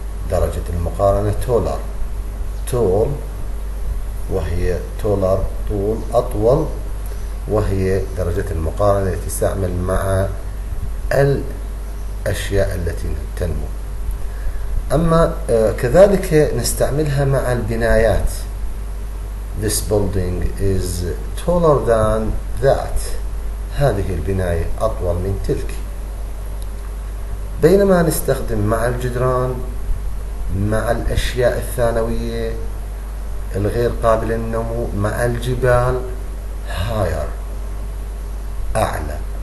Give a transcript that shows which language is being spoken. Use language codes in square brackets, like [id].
[ar] درجة المقارنة taller، tall وهي taller طول أطول، وهي درجة المقارنة التي تستعمل مع الأشياء التي تنمو. أما كذلك نستعملها مع البنايات. [en] This building is taller than that. [ar] هذه البناية أطول من تلك. بينما نستخدم مع الجدران، مع الأشياء الثانوية الغير قابلة للنمو، مع الجبال higher، أعلى.